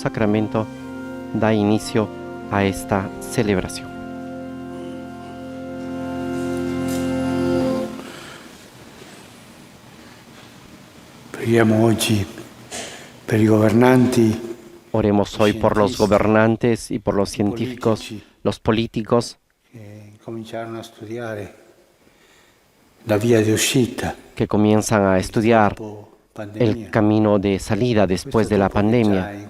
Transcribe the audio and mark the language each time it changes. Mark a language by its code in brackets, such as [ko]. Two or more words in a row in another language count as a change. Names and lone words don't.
[es] sacramento da inicio a esta celebración. [it] Preghiamo oggi per i governanti. [es] Oremos hoy por los gobernantes y por los científicos, los políticos que comienzan a estudiar el camino de salida después de la pandemia.